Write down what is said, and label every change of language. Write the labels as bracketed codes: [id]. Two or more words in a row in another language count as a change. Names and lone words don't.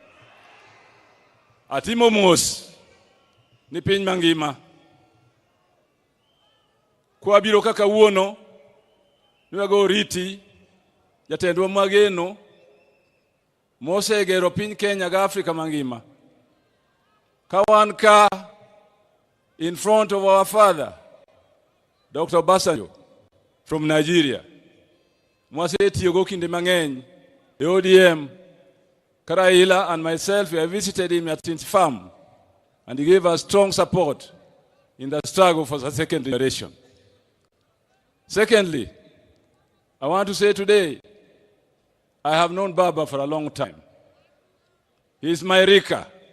[luo] Atimo mos ni piny mangima. Kwa biro kaka wuono, niwago riti, jatendwa mageno, mose gero piny Kenya ga Afrika mangima. [en] Kawanka in front of our father, Dr. Basanjo from Nigeria. [luo] Mwase tiyogo kinde mang'eny, [en] the ODM, Raila and myself, we have visited him at his farm, and he gave us strong support in the struggle for the second generation. Secondly, I want to say today, I have known Baba for a long time. He is my Rika.